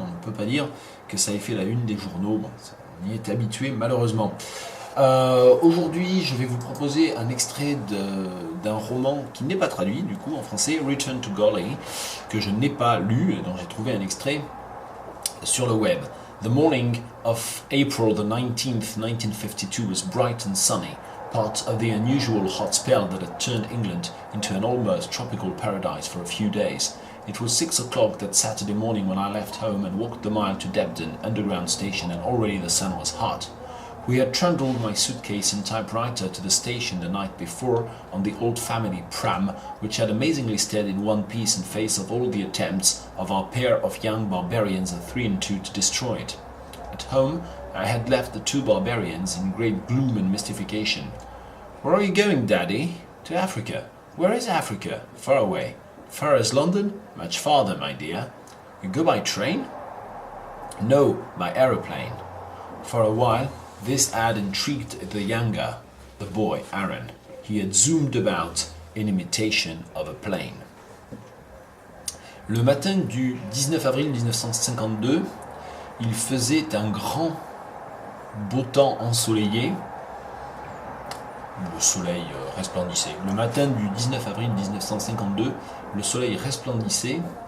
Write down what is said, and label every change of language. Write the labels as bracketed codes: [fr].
[fr] On ne peut pas dire que ça ait fait la une des journaux, bon, on y est habitué malheureusement. Aujourd'hui, je vais vous proposer un extrait d'un roman qui n'est pas traduit du coup en français, Return to Golly, que je n'ai pas lu, dont j'ai trouvé un extrait sur le web. [en] The morning of April the 19th, 1952 was bright and sunny, part of the unusual hot spell that had turned England into an almost tropical paradise for a few days. It was 6 o'clock that Saturday morning when I left home and walked the mile to Debden Underground Station, and already the sun was hot. We had trundled my suitcase and typewriter to the station the night before on the old family pram, which had amazingly stayed in one piece in face of all the attempts of our pair of young barbarians at 3 and 2 to destroy it. At home, I had left the 2 barbarians in great gloom and mystification. Where are you going, Daddy? To Africa. Where is Africa? Far away. Far as London? Much farther, my dear. You go by train? No, by aeroplane. For a while, this had intrigued the younger, the boy Aaron. He had zoomed about in imitation of a plane. [fr] Le matin du 19 avril 1952, il faisait un grand beau temps ensoleillé. Le soleil resplendissait. Le matin du 19 avril 1952, le soleil resplendissait.